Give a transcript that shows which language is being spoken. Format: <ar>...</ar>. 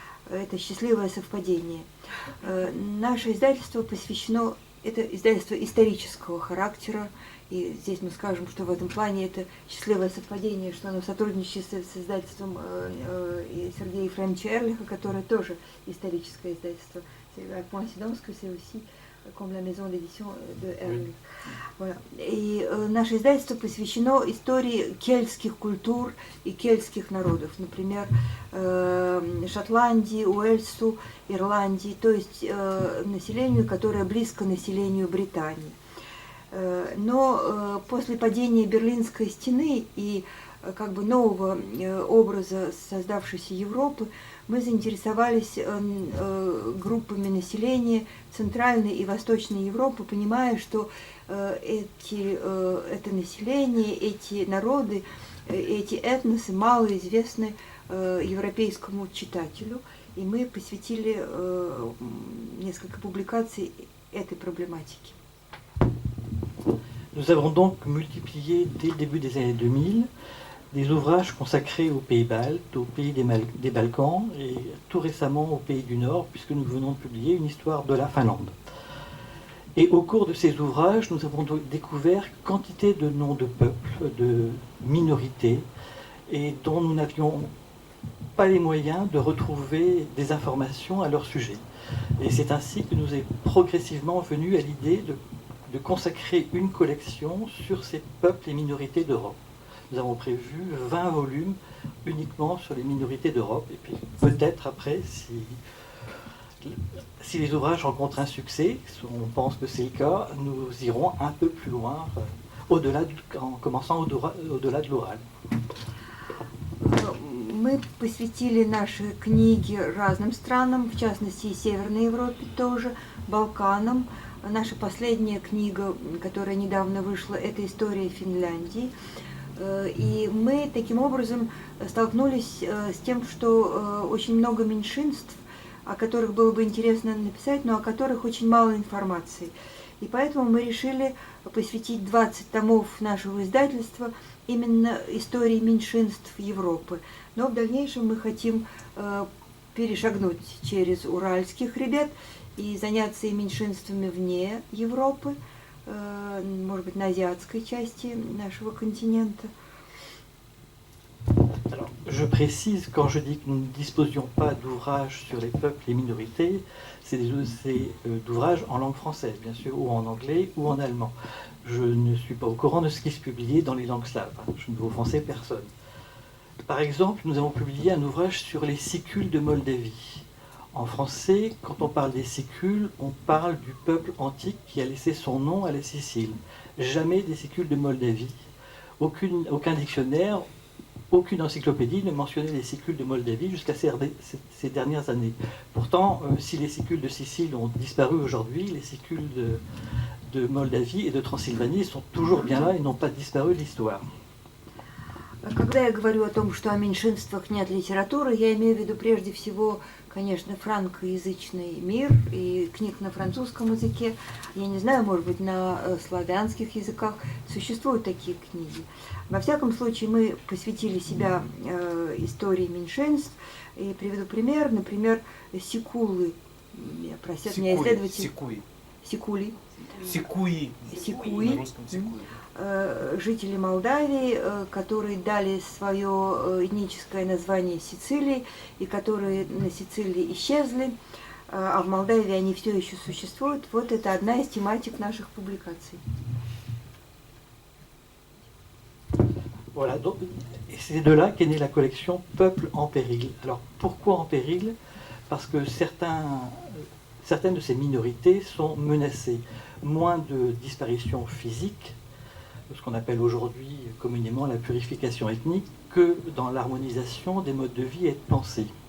<ru>Это счастливое совпадение. Наше издательство посвящено, это издательство исторического характера, и здесь мы скажем, что в этом плане это счастливое совпадение, что оно сотрудничает с издательством Сергея Ефремовича Эрлиха, которое тоже историческое издательство.</ru> <fr>Coïncidence que c'est aussi comme la maison d'édition de Ehrlich. Voilà.</fr> <ru>И наше издательство посвящено истории кельтских культур и кельтских народов, например, Шотландии, Уэльсу, Ирландии, то есть населению, которое близко населению Британии. Но после падения Берлинской стены и как бы нового образа создавшейся Европы мы заинтересовались группами населения Центральной и Восточной Европы, понимая, что это население, эти народы, эти этносы мало известны европейскому читателю, и мы посвятили несколько публикаций этой проблематике.</ru> <fr>Nous avons donc multiplié dès le début des années 2000 des ouvrages consacrés aux pays baltes, aux pays des Balkans et tout récemment aux pays du Nord, puisque nous venons de publier une histoire de la Finlande. Et au cours de ces ouvrages, nous avons découvert quantité de noms de peuples, de minorités, et dont nous n'avions pas les moyens de retrouver des informations à leur sujet. Et c'est ainsi que nous est progressivement venu à l'idée de consacrer une collection sur ces peuples et minorités d'Europe. Nous avons prévu 20 volumes uniquement sur les minorités d'Europe. Et puis peut-être après, si les ouvrages rencontrent un succès, on pense que c'est le cas, nous irons un peu plus loin, en commençant au-delà de l'oral.</fr> <ru>Мы посвятили наши книги разным странам, в частности и Северной Европе тоже, Балканам. Наша последняя книга, которая недавно вышла, это «История Финляндии». И мы таким образом столкнулись с тем, что очень много меньшинств, о которых было бы интересно написать, но о которых очень мало информации. И поэтому мы решили посвятить 20 томов нашего издательства именно истории меньшинств Европы. Но в дальнейшем мы хотим перешагнуть через уральский хребет и заняться и меньшинствами вне Европы, может быть, на азиатской части нашего континента. Alors, je précise, quand je dis que nous ne disposions pas d'ouvrages sur les peuples et les minorités, c'est d'ouvrages en langue française, bien sûr, ou en anglais ou en allemand. Je ne suis pas au courant de ce qui se publiait dans les langues slaves. Je ne veux offenser personne. Par exemple, nous avons publié un ouvrage sur les sicules de Moldavie. En français, quand on parle des sicules, on parle du peuple antique qui a laissé son nom à la Sicile. Jamais des sicules de Moldavie. Aucun dictionnaire, aucune encyclopédie ne mentionnait les sicules de Moldavie jusqu'à ces dernières années. Pourtant, si les sicules de Sicile ont disparu aujourd'hui, les sicules de Moldavie et de Transylvanie sont toujours bien là et n'ont pas disparu de l'histoire. Когда я говорю о том, что о меньшинствах нет литературы, я имею в виду прежде всего, конечно, франкоязычный мир и книг на французском языке. Я не знаю, может быть, на славянских языках существуют такие книги. Во всяком случае, мы посвятили себя истории меньшинств. И приведу пример, например, сикулы. Просят меня исследователи. Сикули. Сикуи. Сикуи. На русском сикуи. Жители Молдавии, которые дали свое этническое название Сицилии, и которые на Сицилии исчезли, а в Молдавии они все еще существуют. Вот это одна из тематик наших публикаций.</ru> <fr>Voilà, donc c'est de là qu'est née la collection Peuples en péril. Alors pourquoi en péril? Parce que certaines de ces minorités sont menacées. Moins de disparition physique, ce qu'on appelle aujourd'hui communément la purification ethnique, que dans l'harmonisation des modes de vie et de pensée.</fr>